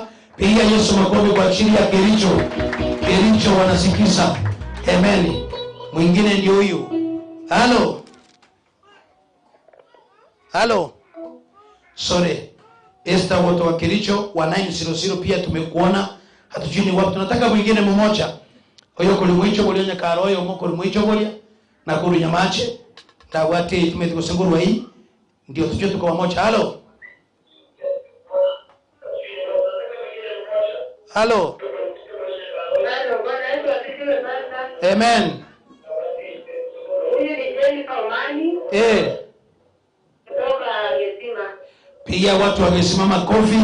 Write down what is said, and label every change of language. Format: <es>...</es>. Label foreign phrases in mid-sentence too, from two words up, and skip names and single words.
<sw>Piga Yesu makofi kwa ajili ya Kericho wanasikiza. Amen. Mwingine ndio huyu. Hello. Sorry. Esta kutoka Kericho wa 900 pia tumekuona. Hatujui ni wapi. Tunataka mwingine mmoja. Oyo kulimwicho bolionya karoyo mo kulimwicho bolia na kurunyamache. Tawati tumetukosengurwa hii. Ndio tujue tuko pamoja. Hello. Amen. Pia watu wamesimama kofi.</sw>